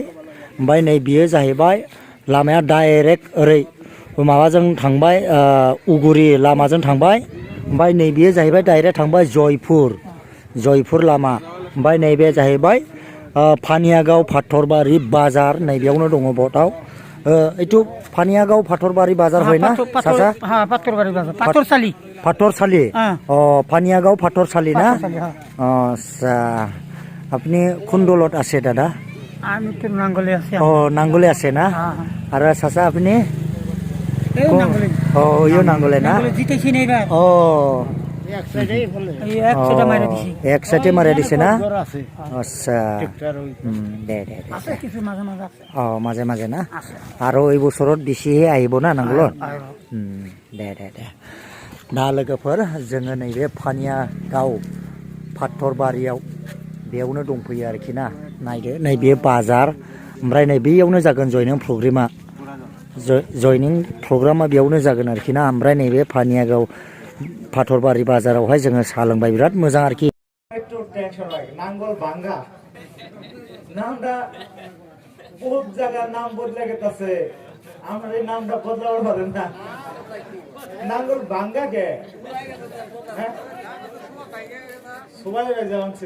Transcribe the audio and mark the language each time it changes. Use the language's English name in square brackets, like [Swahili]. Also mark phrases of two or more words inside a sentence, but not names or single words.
[Bodo] ओमफ्राय नै बियो जाहैबाय लामाया डाइरेक्ट ओरै माबाजों थांबाय, उगुरि लामाजों थांबाय। ओमफ्राय नैबेयो जाहैबाय डाइरेक्ट थांबाय जयपुर लामा। ओमफ्राय नैबे जाहैबाय पानियागाव फाथरबारि बाजार, नैबेयावनो दङ बर्डआव। [Bangla] एथु पानियागाव फाथरबारि बाजार হয় না চাচা? হ্যাঁ পাথরবাড়ি বাজার, পাথরশালী। পাথরশালী। পানিয়াগাঁও পাথরশালী না? আচ্ছা, আপনি কোন দলত আছে দাদা? আমি তো নাঙ্গলে আছি। নাঙ্গলে আছে না? আর চাচা আপনি? ইও নাঙ্গলে না? জিতেছি না এবার। এক সাইডে মারা দিছে না? আচ্ছা, মাঝে মাঝে না? [Assamese] আৰু এই বছৰত বেছিহে আহিব না নাঙ্গলত? [Bodo] দে दा लोगोफोर जोङो नैबे पानियागाव फाथरबारियाव बेयावनो दंफैयो आरोखि ना। नायदो नैबे बाजार, ओमफ्राय नैबेयावनो जागोन जयनिं प्रग्रामा बेयावनो जागोन आरोखि ना। ओमफ्राय नैबे पानियागाव फाथरबारि बाजारावहाय जोङो साहा लोंबाय, बिराद मोजां आरोखि। [Bangla] একটু টেনশন লাগে নাঙ্গল ভাঙ্গা নামটা বহুত জায়গার নাম বদলে গেছে। আমরা এই নামটা বদলাবার পারেন না। নাঙ্গল ভাঙ্গা কে সবাই যেমন ছিল।